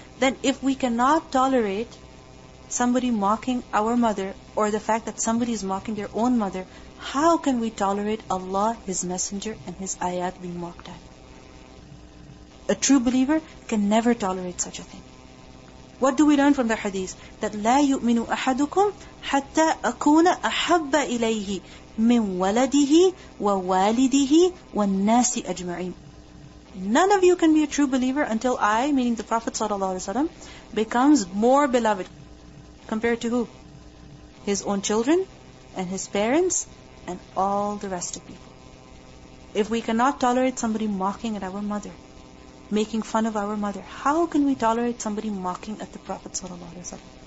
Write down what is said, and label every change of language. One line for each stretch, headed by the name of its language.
English: Then if we cannot tolerate somebody mocking our mother, or the fact that somebody is mocking their own mother, how can we tolerate Allah, His Messenger, and His ayat being mocked at? A true believer can never tolerate such a thing. What do we learn from the hadith?
Arabic: That لا يؤمن أحدكم حتى أكون أحب إليه من ولده ووالده والناس أجمعين.
English: None of you can be a true believer until I, meaning the Prophet ﷺ, becomes more beloved. Compared to who? His own children and his parents and all the rest of people. If we cannot tolerate somebody mocking at our mother, making fun of our mother, how can we tolerate somebody mocking at the Prophet ﷺ?